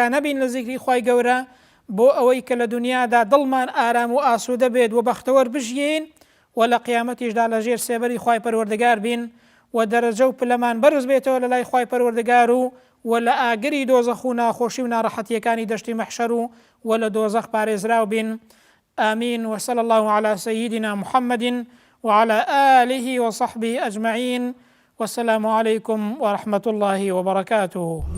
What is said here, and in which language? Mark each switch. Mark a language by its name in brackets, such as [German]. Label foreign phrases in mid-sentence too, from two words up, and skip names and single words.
[Central Kurdish] نەبین لە زیکری خوای گەورە بۆ ئەوەی کە لە دنیادا دڵمان ئارام و ئاسوودە بێت و بەختەوەر بژین و لە قیامەتیشدا لە ژێر سێبەری خوای پەروەردگار بین و دەرەجە و پلەمان بەرز بێتەوە لە لای خوای پەروەردگار و لە ئاگری دۆزەخ و ناخۆشی و ناڕەحەتیەکانی دەشتی مەحشەر و لە دۆزەخ پارێزراو بین [Arabic] آمين وصلى الله على سيدنا محمد وعلى آله وصحبه أجمعين والسلام عليكم ورحمة الله وبركاته.